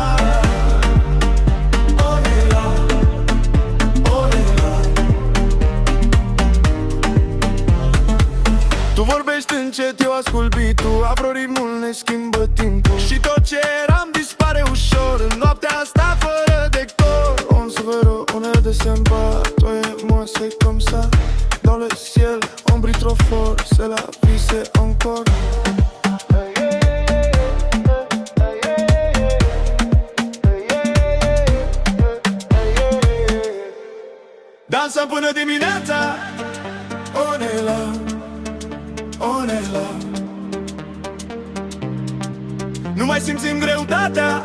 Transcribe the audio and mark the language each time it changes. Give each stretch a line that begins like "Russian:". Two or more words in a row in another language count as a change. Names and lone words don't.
Romanian: Onela, onela. Tu vorbești încet, eu ascult beat-ul. Afro-ritmul ne schimbă timpul și tot ce eram dispare ușor în noaptea asta fără decor.
French: On se verra, on est de sympa. Toi et moi c'est comme ça. Dans le ciel, on brille trop fort. C'est la vie, c'est encore.
Romanian: Dansăm până dimineața. Onela, onela. Nu mai simțim greutatea.